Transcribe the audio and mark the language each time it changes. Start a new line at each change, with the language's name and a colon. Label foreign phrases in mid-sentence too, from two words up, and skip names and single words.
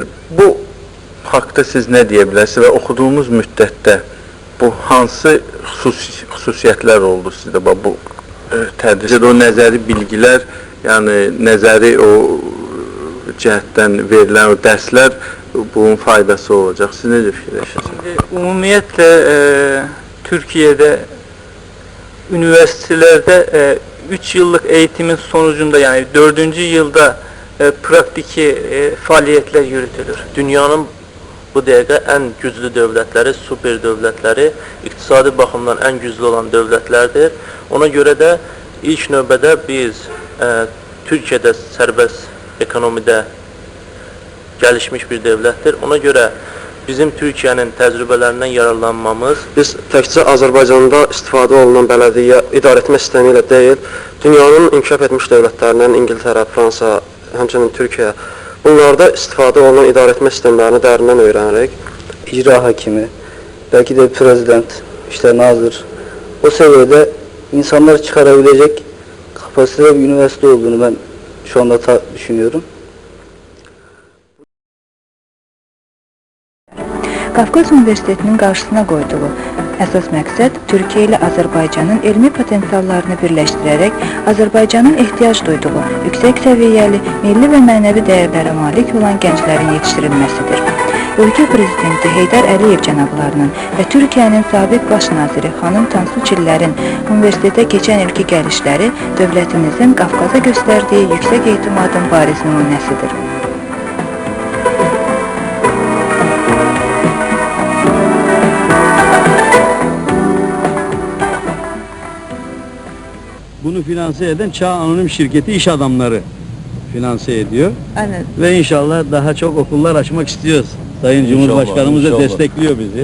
Azerbaijani: Bu haqda siz nə deyə bilərsiniz və oxuduğunuz müddətdə bu hansı xüsusiyyətlər oldu sizdə bu tədrisdə? O nəzəri bilgilər, yəni nəzəri o cəhətdən verilən o dərslər bunun faydası olacaq. Siz necə fikirləşirsiniz?
Turkish: Ümumiyyətlə Türkiye'de üniversitelerde 3 yıllık eğitimin sonucunda yani 4. yılda praktiki faaliyetler yürütülür.
Azerbaijani: Dünyanın bu dəqiqə ən güclü dövlətləri, super dövlətləri, iqtisadi baxımdan ən güclü olan dövlətlərdir. Ona görə də ilk növbədə biz Türkiyədə sərbəst ekonomidə gəlişmiş bir dövlətdir. Ona görə bizim Türkiyənin təcrübələrindən yararlanmamız, Biz təkcə Azərbaycanda istifadə olunan bələdiyyə idarəetmə sistemi ilə deyil, dünyanın inkişaf etmiş dövlətlərindən İngiltərə, Fransa, həmçinin Türkiyə, bunlarda istifadə olunan idarəetmə sistemlərini dərindən öyrənərək, icra hakimi,
Turkish: belki de prezident, işte nazır, o seviyede insanlar çıkarabilecek kapasitede bir üniversite olduğunu ben şu anda düşünüyorum.
Azerbaijani: Qafqaz Universitetinin qarşısına qoyduğu əsas məqsəd Türkiyə ilə Azərbaycanın elmi potensiallarını birləşdirərək Azərbaycanın ehtiyac duyduğu yüksək səviyyəli, milli və mənəvi dəyərlərə malik olan gənclərin yetişdirilməsidir. Ölkə Prezidenti Heydər Əliyev cənablarının və Türkiyənin sabiq baş naziri xanım Tansu Çillərin universitetə keçən ilki gəlişləri dövlətimizin Qafqaza göstərdiyi yüksək etimadın bariz nümunəsidir.
Turkish: Bunu finanse eden Çağ Anonim Şirketi iş adamları finanse ediyor. Aynen. Ve inşallah daha çok okullar açmak istiyoruz. Sayın Cumhurbaşkanımız da destekliyor bizi.